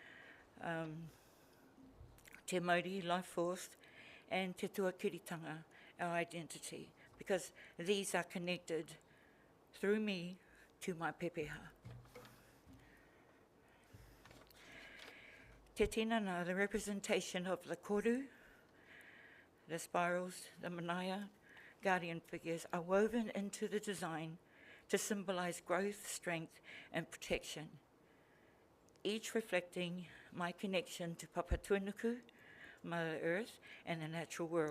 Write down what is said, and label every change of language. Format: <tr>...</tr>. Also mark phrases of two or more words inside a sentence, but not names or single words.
<mi>te mauri,</mi> <en>life force, and</en> <mi>te tuakiritanga,</mi> <en>our identity, because these are connected through me to my pepeha.</en> <mi>Te tinana,</mi> <en>the representation of the koru, the spirals, the manaya, guardian figures are woven into the design to symbolise growth, strength and protection, each reflecting my connection to Papa Tuanuku, Mother Earth and the natural world.</en>